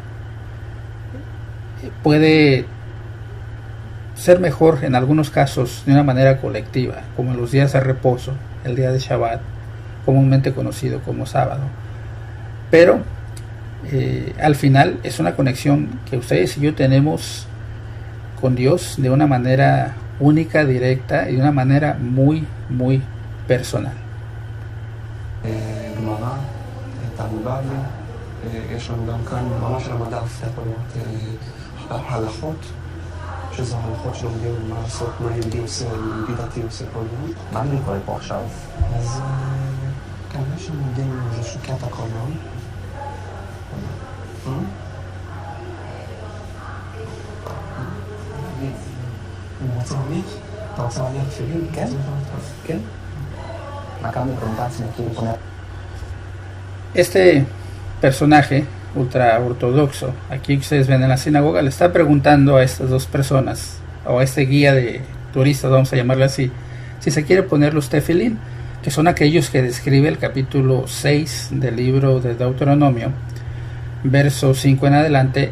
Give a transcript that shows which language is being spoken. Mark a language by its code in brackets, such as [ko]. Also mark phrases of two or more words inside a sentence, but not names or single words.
[es] Puede ser mejor en algunos casos de una manera colectiva, como en los días de reposo, el día de Shabbat, comúnmente conocido como sábado. Pero al final es una conexión que ustedes y yo tenemos con Dios de una manera única, directa y de una manera muy, muy personal. [he] גמרא, תלמוד בבלי, יש לנו גם כאן ממש על המדף, אתה יכול לראות הלכות, שזה הלכות שלומדים מה לעשות, מה יהודי עושה, יהודי דתי עושה כל יום. מה אני קורא פה עכשיו? אז כן, יש לנו לומדים איזשהו קטע כל יום. אני רוצה להניח? אתה רוצה להניח תפילין? כן. כן? [es] Este personaje ultra ortodoxo, aquí ustedes ven en la sinagoga, le está preguntando a estas dos personas, o a este guía de turistas, vamos a llamarle así, si se quiere poner los tefilín, que son aquellos que describe el capítulo 6 del libro de Deuteronomio, verso 5 en adelante.